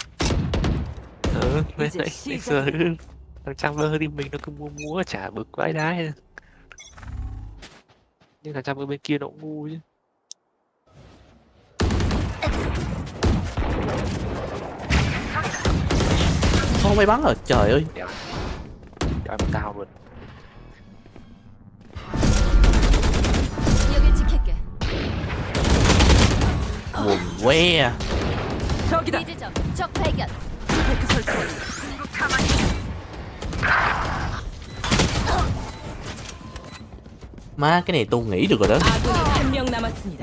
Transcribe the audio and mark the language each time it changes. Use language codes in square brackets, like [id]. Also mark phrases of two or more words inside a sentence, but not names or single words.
[vi] Ngày xưa thằng Chamber team mình nó cứ múa chả bực vãi đái. Nhưng thằng Chamber bên kia nó cũng ngu chứ. Không may bắn rồi, trời ơi. Cho em tao luôn. [ko] 여길 지킬게. [vi] Quần que. [ko] 저기다. 이 지점 적 발견. 스파이크 설치 완료. [vi] Má cái này tôi nghĩ được rồi đó. [ko] 아군이 한 명 남았습니다.